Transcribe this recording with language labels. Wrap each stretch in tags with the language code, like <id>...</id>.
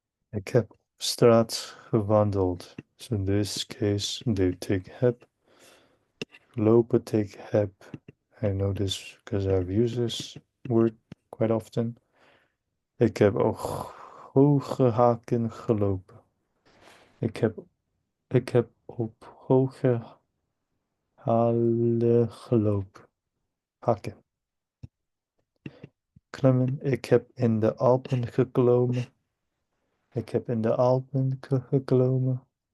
<nl>Ik heb op straat gewandeld.</nl> <en>So in this case, they take heb. Lopen take heb. I know this because I've used this word quite often.</en> <nl>Ik heb ook hoge haken gelopen. Ik heb, ik heb op hoge halen gelopen. Hakken. Klimmen. Ik heb in de Alpen geklommen. Ik heb in de Alpen geklommen.</nl>